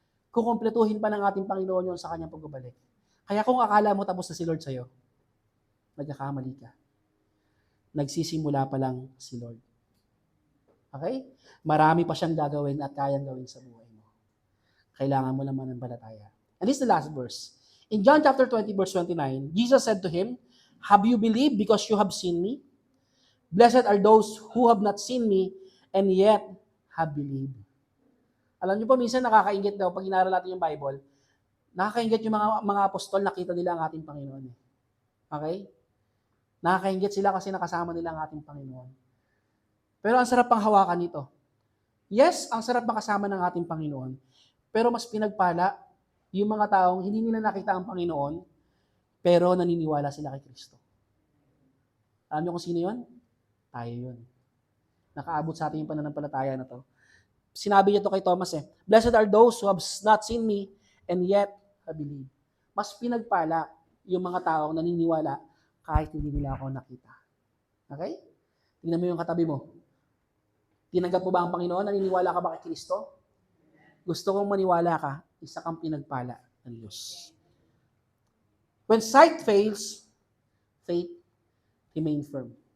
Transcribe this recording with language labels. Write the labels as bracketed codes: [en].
[tl] Kukumpletuhin pa ng ating Panginoon yun sa kanyang pagbabalik. Kaya kung akala mo tapos na si Lord sa'yo, nagkakamali ka. Nagsisimula pa lang si Lord. Okay? Marami pa siyang gagawin at kayang gawin sa buhay mo. Kailangan mo lang mananampalataya. [en] And this is the last verse. In John chapter 20 verse 29, Jesus said to him, "Have you believed because you have seen me? Blessed are those who have not seen me and yet have believed." [tl] Alam niyo po, minsan nakakaingit daw pag inaral natin yung Bible, nakakaingit yung mga apostol, nakita nila ang ating Panginoon. Okay? Nakakaingit sila kasi nakasama nila ang ating Panginoon. Pero ang sarap pang hawakan nito. Yes, ang sarap makasama ng ating Panginoon. Pero mas pinagpala yung mga taong hindi nila nakita ang Panginoon, pero naniniwala sila kay Kristo. Alam niyo kung sino yun? Tayo yun. Nakaabot sa ating pananampalataya na to. Sinabi niya to kay Thomas [en] "Blessed are those who have not seen me and yet have believed." [tl] Mas pinagpala yung mga taong naniniwala kahit hindi nila ako nakita. Okay? Tingnan mo yung katabi mo. Tinanggap mo ba ang Panginoon? Naniniwala ka ba kay Kristo? Gusto kong maniwala ka, isa kang pinagpala ng Diyos. [en] When sight fails, faith remain firm.